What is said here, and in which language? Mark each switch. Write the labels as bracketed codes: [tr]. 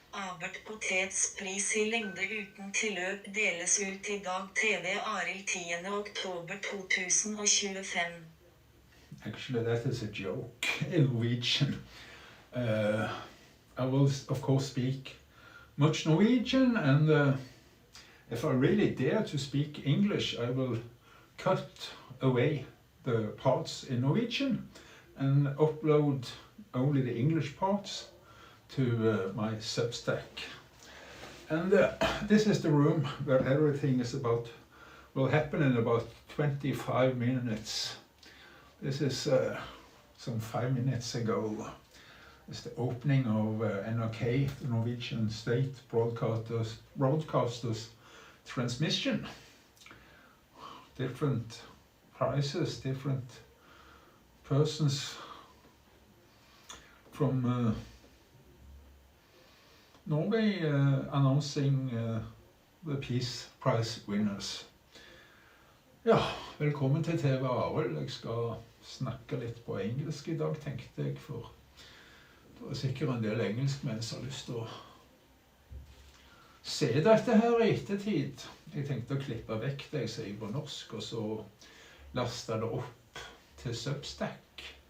[no] Abert Potets pris I lengde uten tilløp deles ut I dag TvArild 10. oktober 2025. [en] Actually, that is a joke in Norwegian. I will, of course, speak much Norwegian, and if I really dare to speak English, I will cut away the parts in Norwegian and upload only the English parts to my Substack. And this is the room where everything will happen in about 25 minutes. This is some 5 minutes ago. It's the opening of NRK, the Norwegian State Broadcasters transmission. Different prices, different persons from Norway announcing the Peace Prize winners. [no] Ja, velkommen til TvArild. Jeg skal snakke litt på engelsk I dag, tenkte jeg, for det er sikkert en del engelskmenn som har lyst til å se dette her I ettertid. Jeg tenkte å klippe vekk det jeg sier på norsk, og så laste det opp til Substack.